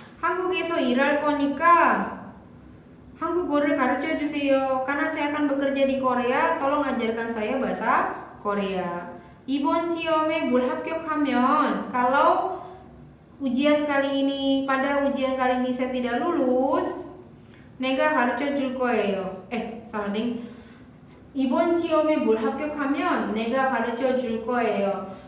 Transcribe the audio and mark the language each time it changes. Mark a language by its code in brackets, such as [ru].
[ko] 한국에서 일할 거니까 한국어를 가르쳐 주세요. [id] Karena saya akan bekerja di Korea, tolong ajarkan saya bahasa Korea. [ko] 이번 시험에 불합격하면, [id] kalau pada ujian kali ini saya tidak lulus, [ko] 내가 가르쳐 줄 거예요. [id] 사lah ding. [ko] 이번 시험에 불합격하면 내가 가르쳐 줄 거예요.